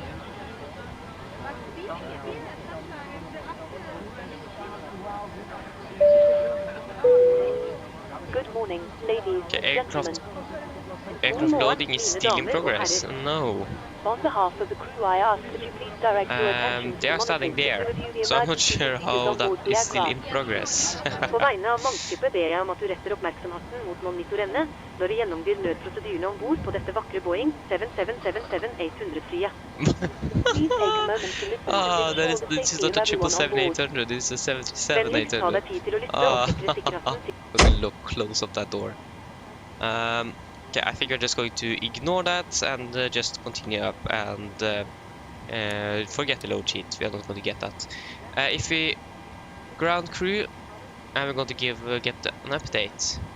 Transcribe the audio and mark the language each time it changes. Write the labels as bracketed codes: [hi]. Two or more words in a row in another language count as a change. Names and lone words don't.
[en] Good morning, ladies and gentlemen. Aircraft loading is still in progress. No. On behalf of the crew, I ask that you please direct your attention to They the are standing monitors there, to review the so I'm not emergency sure procedures how on that board the is still in aircraft. progress. [no] På vegne av mannskapet ber jeg om at du retter oppmerksomheten mot monitorene når du gjennomgår nødprosedyrene om bord på dette vakre Boeing 777-800-flyet. [en] Please take a moment to listen and That ensure is, the this is safety not of a everyone on board. 777-800, this is a [no] Vennligst ta 737-800. deg tid til å lytte og sikre sikkerheten til. [en] Gonna look close up that door. Okay, I think we're just going to ignore that and just continue up and forget the load sheet. We are not going to get that. If we ground crew, and we're going to get an update.